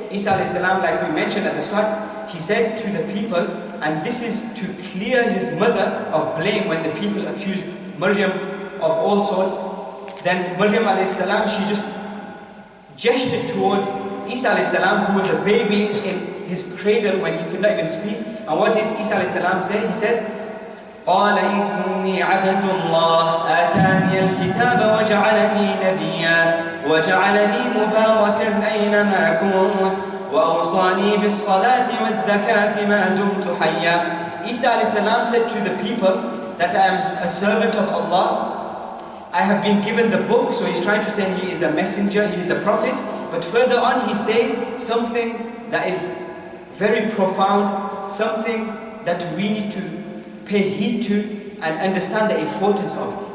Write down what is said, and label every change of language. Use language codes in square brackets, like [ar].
[en] Isa alayhi salam, like we mentioned at the start, he said to the people, and this is to clear his mother of blame when the people accused Maryam of all sorts. Then Maryam alayhi salam, she just gestured towards Isa alayhi salam, who was a baby in his cradle when he could not even speak. And what did Isa alayhi salam say? He said, [ar] قال إني عبد الله آتاني الكتاب وجعلني نبيا وجعلني مباركا أينما كنت وأوصاني بالصلاة والزكاة ما دمت حيا. [en] Isa alayhi salam said to the people that I am a servant of Allah. I have been given the book, so he's trying to say he is a messenger, he is a prophet. But further on he says something that is very profound, something that we need to pay heed to and understand the importance of.